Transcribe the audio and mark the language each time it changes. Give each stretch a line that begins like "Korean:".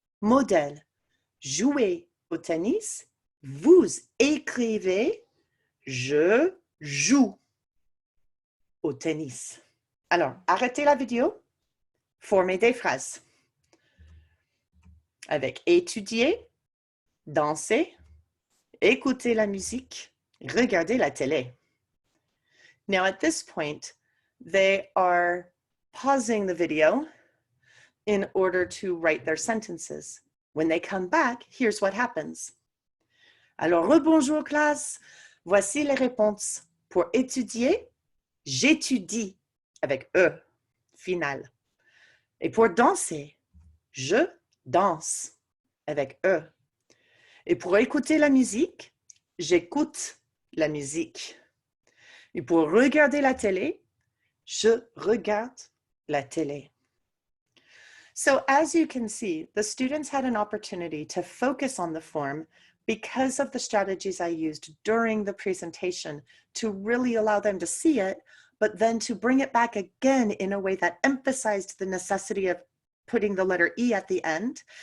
French: Modèle, jouer au tennis. Vous écrivez « je joue au tennis ». Alors, arrêtez la vidéo, formez des phrases avec étudier, danser, écouter la musique, regarder la télé.
English: Now at this point, they are pausing the video in order to write their sentences. When they come back, here's what happens.
French: Alors, rebonjour classe, voici les réponses. Pour étudier, j'étudie avec E, final. Et pour danser, je danse avec E. Et pour écouter la musique, j'écoute la musique. Et pour regarder la télé, je regarde la télé.
English: So as you can see, the students had an opportunity to focus on the form because of the strategies I used during the presentation to really allow them to see it, but then to bring it back again in a way that emphasized the necessity of putting the letter E at the end.